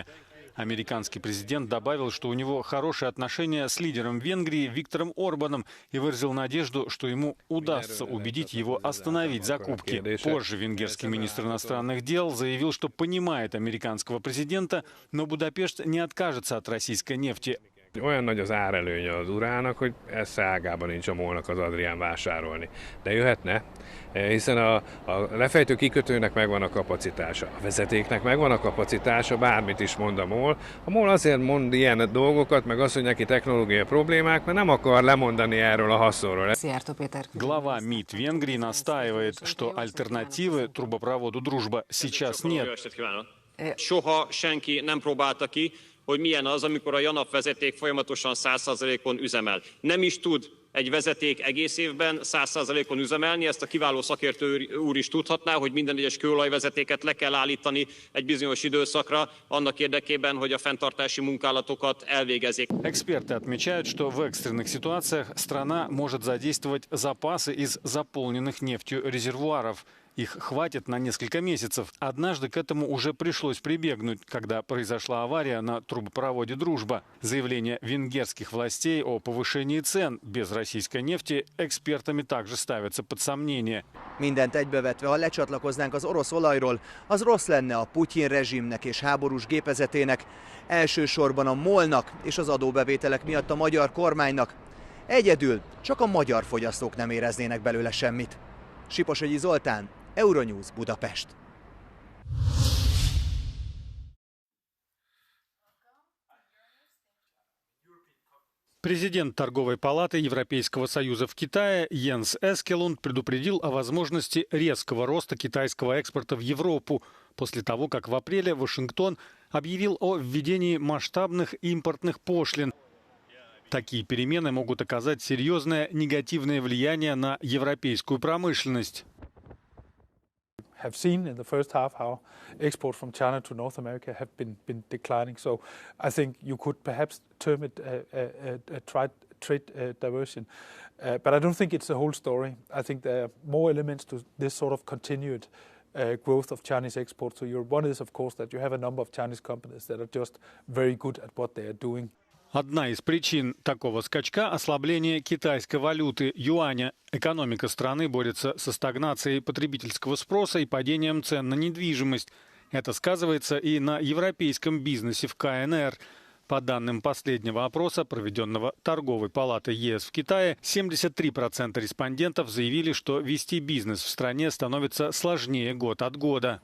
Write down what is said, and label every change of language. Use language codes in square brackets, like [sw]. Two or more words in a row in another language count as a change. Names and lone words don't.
[ru] Американский президент добавил, что у него хорошие отношения с лидером Венгрии Виктором Орбаном и выразил надежду, что ему удастся убедить его остановить закупки. Позже венгерский министр иностранных дел заявил, что понимает американского президента, но Будапешт не откажется от российской нефти. [hu] Olyan nagy az árelőnye az urának, hogy ez szágában nincs a MOL-nak az Adrián vásárolni. De jöhetne, hiszen a lefejtő kikötőnek megvan a kapacitása. A vezetéknek megvan a kapacitása, bármit is mond a MOL. A MOL azért mond ilyen dolgokat, meg az, hogy neki technológiai problémák, mert nem akar lemondani erről a haszonról. [ru] Глава МИД Венгрии настаивает, что альтернативы трубопроводу «Дружба» сейчас нет. [hu] Soha senki nem próbálta ki, hogy milyen az, amikor a JANAF vezeték folyamatosan 100%-on üzemel. Nem is tud egy vezeték egész évben 100%-on üzemelni, ezt a kiváló szakértő úr is tudhatná, hogy minden egyes kőolajvezetéket le kell állítani egy bizonyos időszakra, annak érdekében, hogy a fenntartási munkálatokat elvégezzék. [ru] Эксперты отмечают, что в экстренных ситуациях страна может задействовать запасы из заполненных нефтью резервуаров. Их хватит на несколько месяцев. Однажды к этому уже пришлось прибегнуть, когда произошла авария на трубопроводе «Дружба». Заявление венгерских властей о повышении цен без российской нефти экспертами также ставятся под сомнение. [hu] Mindent egybevetve, ha lecsatlakoznánk az orosz olajról, az rossz lenne a Putyin rezsimnek és háborús gépezetének, elsősorban a MOL-nak és az adóbevételek miatt a magyar kormánynak. Egyedül csak a magyar fogyasztók nem éreznének belőle semmit. Siposogyi Zoltán, Euronews, Budapest. [ru] Президент торговой палаты Европейского союза в Китае Йенс Эскелунд предупредил о возможности резкого роста китайского экспорта в Европу после того, как в апреле Вашингтон объявил о введении масштабных импортных пошлин. Такие перемены могут оказать серьезное негативное влияние на европейскую промышленность. [en] Have seen in the first half how exports from China to North America have been declining. So I think you could perhaps term it a trade diversion. But I don't think it's the whole story. I think there are more elements to this sort of continued growth of Chinese exports to Europe. One is, of course, that you have a number of Chinese companies that are just very good at what they are doing. [ru] Одна из причин такого скачка – ослабление китайской валюты юаня. Экономика страны борется со стагнацией потребительского спроса и падением цен на недвижимость. Это сказывается и на европейском бизнесе в КНР. По данным последнего опроса, проведенного Торговой палатой ЕС в Китае, 73% респондентов заявили, что вести бизнес в стране становится сложнее год от года.